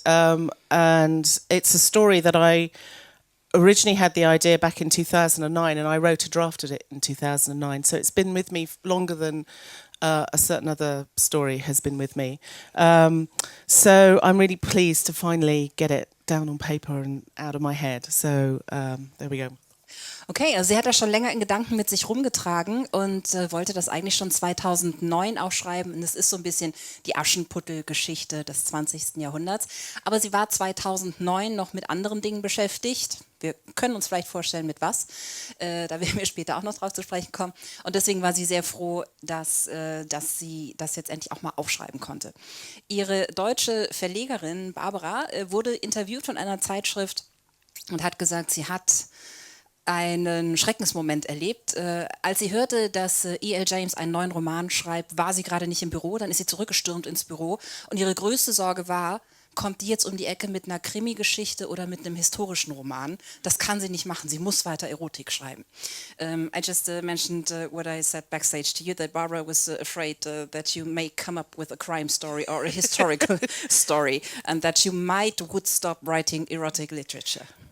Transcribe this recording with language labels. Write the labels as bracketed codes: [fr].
[en] And it's a story that I originally had the idea back in 2009, and I wrote a draft of it in 2009. So it's been with me longer than a certain other story has been with me. So I'm really pleased to finally get it down on paper and out of my head. So there we go. [de] Okay, also sie hat das schon länger in Gedanken mit sich rumgetragen und wollte das eigentlich schon 2009 aufschreiben. Und es ist so ein bisschen die Aschenputtel-Geschichte des 20. Jahrhunderts. Aber sie war 2009 noch mit anderen Dingen beschäftigt. Wir können uns vielleicht vorstellen, mit was. Da werden wir später auch noch drauf zu sprechen kommen. Und deswegen war sie sehr froh, dass sie das jetzt endlich auch mal aufschreiben konnte. Ihre deutsche Verlegerin Barbara wurde interviewt von einer Zeitschrift und hat gesagt, sie hat einen Schreckensmoment erlebt. Als sie hörte, dass E.L. James einen neuen Roman schreibt, war sie gerade nicht im Büro, dann ist sie zurückgestürmt ins Büro und ihre größte Sorge war, kommt die jetzt um die Ecke mit einer Krimi-Geschichte oder mit einem historischen Roman. Das kann sie nicht machen. Sie muss weiter Erotik schreiben. [en] I just mentioned what I said backstage to you, that Barbara was afraid that you may come up with a crime story or a historical story, and that you would stop writing erotic literature.